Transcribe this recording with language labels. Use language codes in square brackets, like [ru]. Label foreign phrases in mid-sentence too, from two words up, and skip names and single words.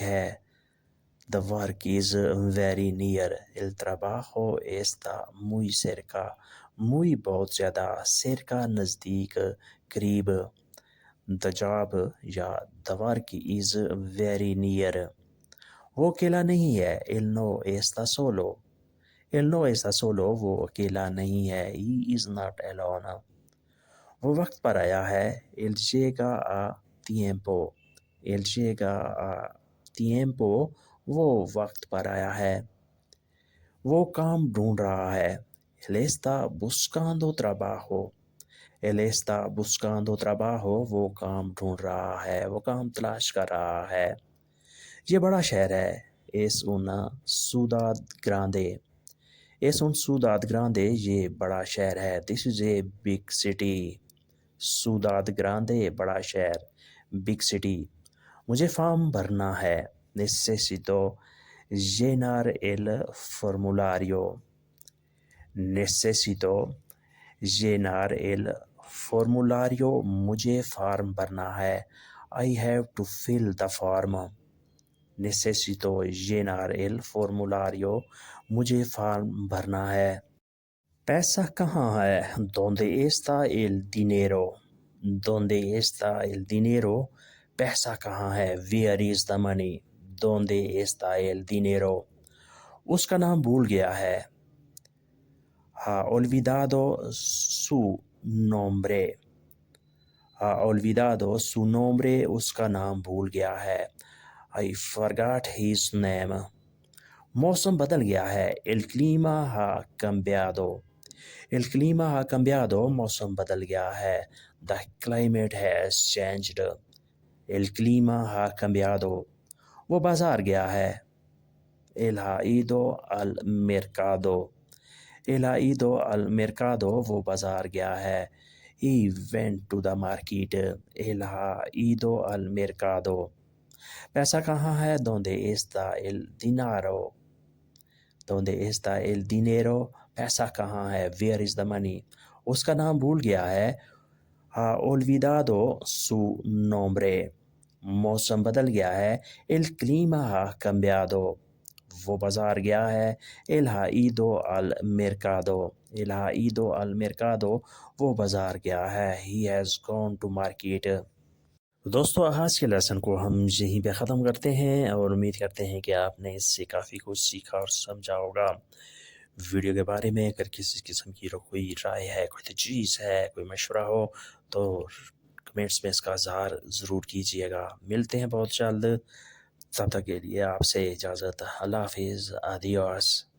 [es] ہے [en] the work is very near [es] el trabajo está muy cerca muy [ur] بہت زیادہ [es] cerca [ur] نزدیک قریب [en] the job [ur] یا [en] the work is very near [ur] وہ اکیلا نہیں ہے [es] él no está solo él no está solo [ur] وہ اکیلا نہیں ہے [en] he is not alone [ur] وہ وقت پر آیا ہے [es] él llega a tiempo él llega a tiempo [ur] وہ وقت پر آیا ہے وہ کام ڈھونڈ رہا ہے [es] él está buscando trabajo él está buscando trabajo وہ [ur] کام ڈھونڈ رہا ہے وہ کام تلاش کر رہا ہے یہ بڑا شہر ہے [es] es una ciudad grande es un ciudad grande [ur] یہ بڑا شہر ہے [en] this is a big city [es] ciudad grande [ur] بڑا شہر [en] big city [ur] مجھے فارم بھرنا ہے [es] necesito llenar el formulario necesito llenar el formulario [ur] مجھے فارم بھرنا ہے [en] I have to fill the form [es] necesito llenar el formulario [ur] مجھے فارم بھرنا ہے پیسہ کہاں ہے [es] donde está el dinero donde está el dinero [ur] پیسہ کہاں ہے [en] where is the money [es] donde está el dinero [ur] اس کا نام بھول گیا ہے [es] ha olvidado su nombre ha olvidado su nombre [ur] اس کا نام بھول گیا ہے [en] I forgot his name [ur] موسم بدل گیا ہے [es] el clima ha cambiado el clima ha cambiado موسم بدل گیا ہے [en] the climate has changed [es] el clima ha cambiado [ur] وہ بازار گیا ہے [es] él ha ido al mercado él ha ido al mercado [ur] وہ بازار گیا ہے [en] he went to the market [es] él ha ido al mercado [ur] پیسہ کہاں ہے [es] donde está el dinero donde está el dinero [ur] پیسہ کہاں ہے [en] where is the money [ur] اس کا نام بھول گیا ہے [es] ha olvidado su nombre [ur] موسم بدل گیا ہے [es] el clima ha cambiado [ur] وہ بازار گیا ہے él [es] ha ido al mercado él ha ido al mercado [ur] وہ بازار گیا ہے [en] he has gone to market [ur] دوستو آج کے لیسن کو ہم یہیں پہ ختم کرتے ہیں اور امید کرتے ہیں کہ آپ نے اس سے کافی کچھ سیکھا اور سمجھا ہوگا ویڈیو کے بارے میں اگر کسی قسم کی کوئی رائے ہے کوئی تجویز ہے کوئی مشورہ ہو تو کمنٹس میں اس کا اظہار ضرور کیجیے گا ملتے ہیں بہت جلد تب تک کے لیے آپ سے اجازت اللہ حافظ آدیوس